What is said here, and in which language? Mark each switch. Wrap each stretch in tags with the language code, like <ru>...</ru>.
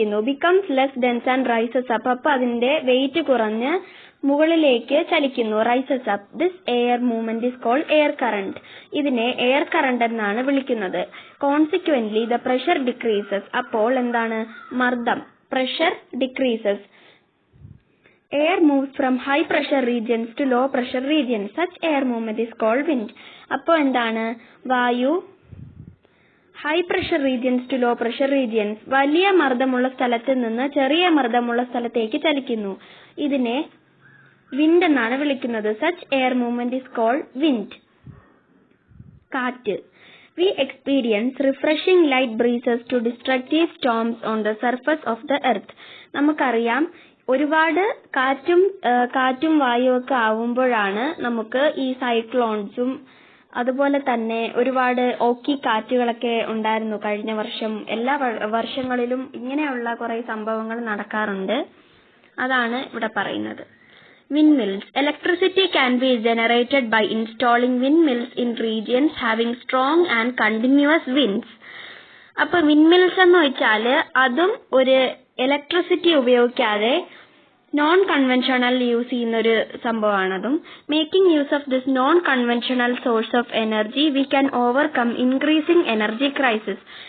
<en>Becomes less dense and rises up.</en> <ml>അപ്പൊ അതിന്റെ wait കുറഞ്ഞ് മുകളിലേക്ക് ചലിക്കുന്നു.</ml> <en>Rises up. This air movement is called air current.</en> <ml>ഇതിനെ air current എന്നാണ് വിളിക്കുന്നത്.</ml> <en>Consequently, the pressure decreases.</en> <ml>അപ്പോൾ എന്താണ്? മർദ്ദം</ml> <en>pressure decreases. Air moves from high pressure regions to low pressure regions. Such air movement is called wind.</en> <ml>അപ്പോൾ എന്താണ്? വായു</ml> <en>high pressure regions to low pressure regions.</en> <ml>വലിയ മർദ്ദമുള്ള സ്ഥലത്ത് നിന്ന് ചെറിയ മർദ്ദമുള്ള സ്ഥലത്തേക്ക് ചലിക്കുന്നു. ഇതിനെ wind എന്നാണ് വിളിക്കുന്നത്.</ml> <en>Such air movement is called wind. കാറ്റ്. We experience refreshing light breezes to destructive storms on the surface of the earth.</en> <ml>നമുക്കറിയാം ഒരുപാട് കാറ്റും വായുവൊക്കെ ആവുമ്പോഴാണ് നമുക്ക് ഈ സൈക്ലോൺസും അതുപോലെ തന്നെ ഒരുപാട് ഓക്കി കാറ്റുകളൊക്കെ ഉണ്ടായിരുന്നു കഴിഞ്ഞ വർഷം. എല്ലാ വർഷങ്ങളിലും ഇങ്ങനെയുള്ള കുറെ സംഭവങ്ങൾ നടക്കാറുണ്ട്. അതാണ് ഇവിടെ പറയുന്നത്. Windmills.</ml> <en>Electricity can be generated by installing windmills in regions having strong and continuous winds.</en> <ml>അപ്പോൾ windmills എന്ന് വെച്ചാൽ അതും ഒരു ഇലക്ട്രിസിറ്റി ഉപയോഗിക്കാതെ നോൺ കൺവെൻഷണൽ യൂസ് ചെയ്യുന്നൊരു സംഭവമാണതും.</ml> <en>Making use of this non conventional source of energy we can overcome increasing energy crisis.</en>